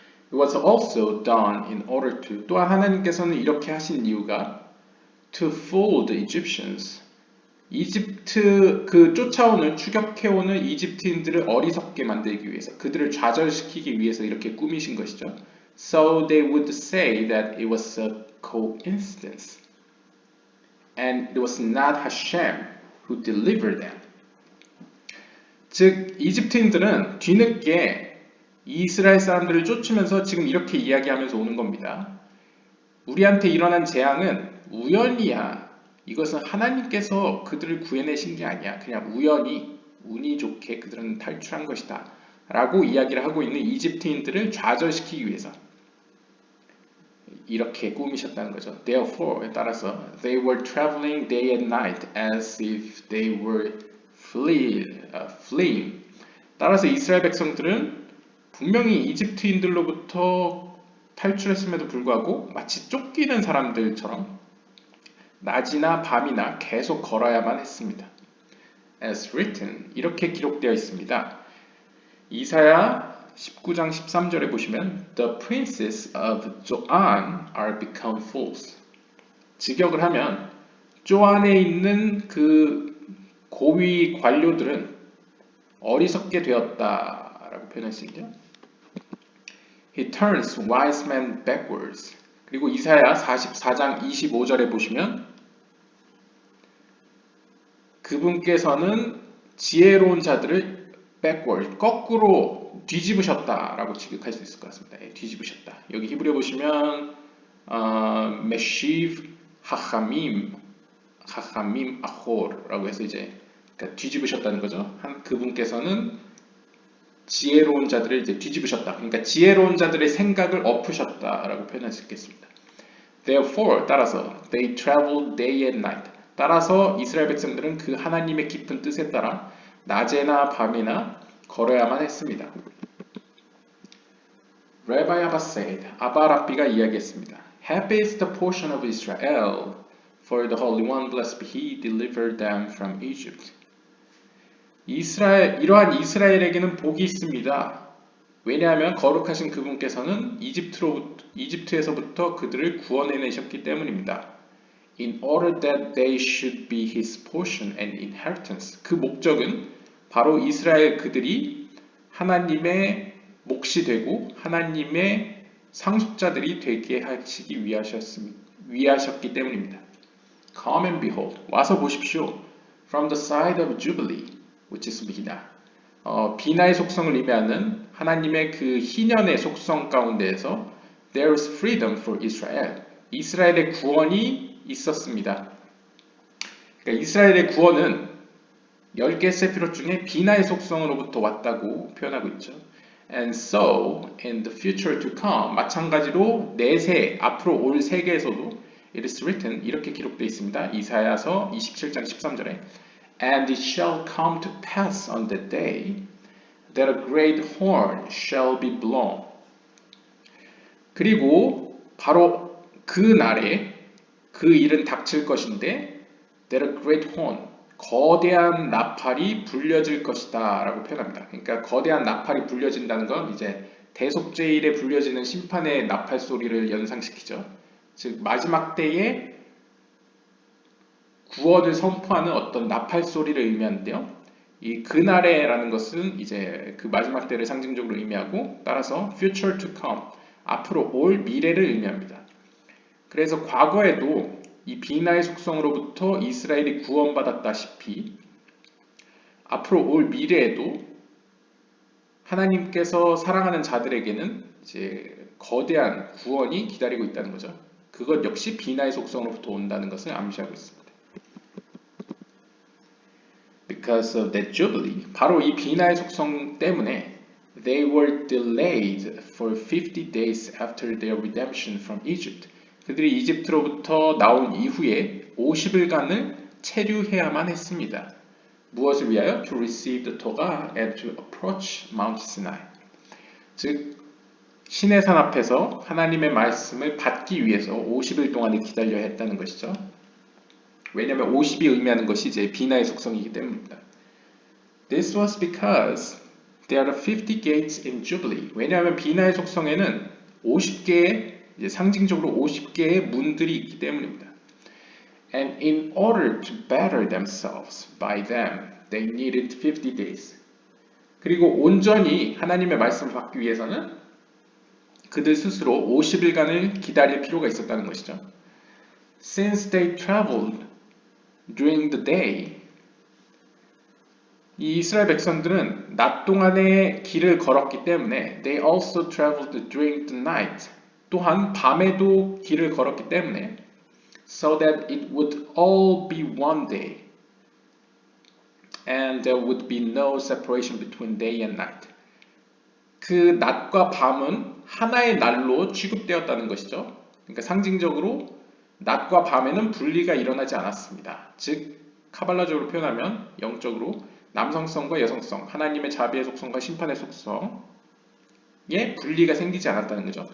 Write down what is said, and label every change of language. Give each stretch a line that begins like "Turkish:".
English: It was also done in order to
Korean: 또한 하나님께서는 이렇게 하신 이유가
English: to fool the Egyptians
Korean: 이집트 쫓아오는 추격해오는 이집트인들을 어리석게 만들기 위해서 그들을 좌절시키기 위해서 이렇게 꾸미신 것이죠.
English: So they would say that it was a coincidence and it was not Hashem who delivered them.
Korean: 즉 이집트인들은 뒤늦게 이스라엘 사람들을 쫓으면서 지금 이렇게 이야기하면서 오는 겁니다. 우리한테 일어난 재앙은 우연이야. 이것은 하나님께서 그들을 구해내신 게 아니야. 그냥 우연히 운이 좋게 그들은 탈출한 것이다. 라고 이야기를 하고 있는 이집트인들을 좌절시키기 위해서 이렇게 꾸미셨다는 거죠.
English: Therefore,
Korean: 따라서
English: they were traveling day and night as if they were fleeing.
Korean: 따라서 이스라엘 백성들은 분명히 이집트인들로부터 탈출했음에도 불구하고 마치 쫓기는 사람들처럼 낮이나 밤이나 계속 걸어야만 했습니다.
English: As written,
Korean: 이렇게 기록되어 있습니다. 이사야 19장 13절에 보시면
English: The princes of Zoan are become fools.
Korean: 직역을 하면 조안에 있는 그 고위 관료들은 어리석게 되었다라고 표현할 수 있죠.
English: He turns wise men backwards.
Korean: 그리고 이사야 44장 25절에 보시면 그분께서는 지혜로운 자들을 backward, 거꾸로 뒤집으셨다라고 직역할 수 있을 것 같습니다. 예, 뒤집으셨다. 여기 히브리어 보시면 메시브 하함임 아홀라고 해서 이제 그러니까 뒤집으셨다는 거죠. 그분께서는 지혜로운 자들을 이제 뒤집으셨다. 그러니까 지혜로운 자들의 생각을 엎으셨다라고 표현할 수 있겠습니다. Therefore, 따라서 they traveled day and night. 따라서 이스라엘 백성들은 그 하나님의 깊은 뜻에 따라 낮에나 밤이나 걸어야만 했습니다.
English: Rabbi Abba said,
Korean: 아바 랍비가 이야기했습니다.
English: Happy is the portion of Israel, for the Holy One, blessed be He, delivered them from Egypt.
Korean: 이러한 이스라엘에게는 복이 있습니다. 왜냐하면 거룩하신 그분께서는 이집트에서부터 그들을 구원해내셨기 때문입니다.
English: In order that they should be His portion and inheritance.
Korean: 그 목적은 바로 이스라엘 그들이 하나님의 몫이 되고 하나님의 상속자들이 되게 하시기 위하셨기 때문입니다.
English: Come and behold.
Korean: 와서 보십시오.
English: From the side of Jubilee, which is 비나.
Korean: 비나의 속성을 의미하는 하나님의 그 희년의 속성 가운데에서
English: There is freedom for Israel.
Korean: 이스라엘의 구원이 있었습니다. 그러니까 이스라엘의 구원은 10개 세피롯 중에 비나의 속성으로부터 왔다고 표현하고 있죠.
English: And so, in the future to come,
Korean: 마찬가지로 내세, 앞으로 올 세계에서도
English: It is written,
Korean: 이렇게 기록되어 있습니다. 이사야서 27장 13절에
English: And it shall come to pass on that day that a great horn shall be blown.
Korean: 그리고 바로 그 날에 그 일은 닥칠 것인데
English: that a great horn,
Korean: 거대한 나팔이 불려질 것이다 라고 표현합니다. 그러니까 거대한 나팔이 불려진다는 건 이제 대속죄일에 불려지는 심판의 나팔 소리를 연상시키죠. 즉 마지막 때에 구원을 선포하는 어떤 나팔 소리를 의미하는데요. 이 그날에라는 것은 이제 그 마지막 때를 상징적으로 의미하고 따라서
English: future to come,
Korean: 앞으로 올 미래를 의미합니다. 그래서 과거에도 이 비나의 속성으로부터 이스라엘이 구원받았다시피 앞으로 올 미래에도 하나님께서 사랑하는 자들에게는 이제 거대한 구원이 기다리고 있다는 거죠. 그것 역시 비나의 속성으로부터 온다는 것을 암시하고 있습니다.
English: Because of that jubilee,
Korean: 바로 이 비나의 속성 때문에
English: they were delayed for 50 days after their redemption from Egypt.
Korean: 그들이 이집트로부터 나온 이후에 50일간을 체류해야만 했습니다. 무엇을 위하여?
English: To receive the Torah and to approach Mount Sinai.
Korean: 즉 시내산 앞에서 하나님의 말씀을 받기 위해서 50일 동안을 기다려야 했다는 것이죠. 왜냐하면 50이 의미하는 것이 이제 비나의 속성이기 때문입니다.
English: This was because there are 50 gates in Jubilee.
Korean: 왜냐하면 비나의 속성에는 50개의 이제 상징적으로 50개의 문들이 있기 때문입니다.
English: And in order to better themselves by them, they needed 50 days.
Korean: 그리고 온전히 하나님의 말씀을 받기 위해서는 그들 스스로 50일간을 기다릴 필요가 있었다는 것이죠.
English: Since they traveled during the day,
Korean: 이 이스라엘 백성들은 낮 동안에 길을 걸었기 때문에
English: they also traveled during the night.
Korean: 또한 밤에도 길을 걸었기 때문에
English: so that it would all be one day and there would be no separation between day and night.
Korean: 그 낮과 밤은 하나의 날로 취급되었다는 것이죠. 그러니까 상징적으로 낮과 밤에는 분리가 일어나지 않았습니다. 즉 카발라적으로 표현하면 영적으로 남성성과 여성성, 하나님의 자비의 속성과 심판의 속성에 분리가 생기지 않았다는 거죠.